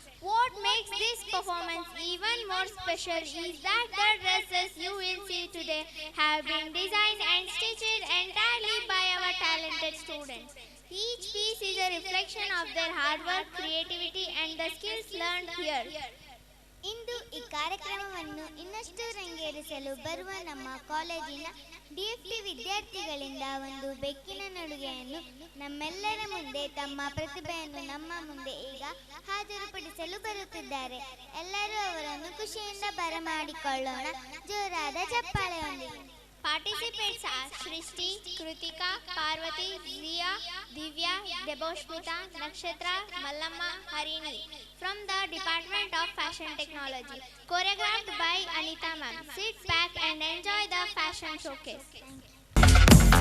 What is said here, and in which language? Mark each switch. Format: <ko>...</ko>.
<en>What makes this performance even more special is that the dresses you will see today have been designed and stitched entirely by our talented students. Each piece is a reflection of their hard work, creativity, and the skills learned here.</en> <kn>ಇಂದು ಈ ಕಾರ್ಯಕ್ರಮವನ್ನು ಇನ್ನಷ್ಟು ರಂಗೇರಿಸಲು ಬರುವ ನಮ್ಮ ಕಾಲೇಜಿನ ಡಿಎಫ್ಟಿ ವಿದ್ಯಾರ್ಥಿಗಳಿಂದ ಒಂದು ಬೆಕ್ಕಿನ ನಡುಗೆಯನ್ನು ನಮ್ಮೆಲ್ಲರ ಮುಂದೆ ತಮ್ಮ ಪ್ರತಿಭೆಯನ್ನು ನಮ್ಮ ಮುಂದೆ ಈಗ ಹಾಜರುಪಡಿಸಲು ಬರುತ್ತಿದ್ದಾರೆ. ಎಲ್ಲರೂ ಅವರನ್ನು ಖುಷಿಯಿಂದ ಬರಮಾಡಿಕೊಳ್ಳೋಣ ಜೋರಾದ ಚಪ್ಪಾಳೆಯೊಂದಿಗೆ.</kn> <en>Participants are Shrishti, Krutika, Parvati, Zia, Divya, Deboshmita, Nakshatra, Mallamma, Harini from the Department of Fashion Technology. Choreographed by Anita ma'am. Sit back and enjoy the fashion showcase.</en>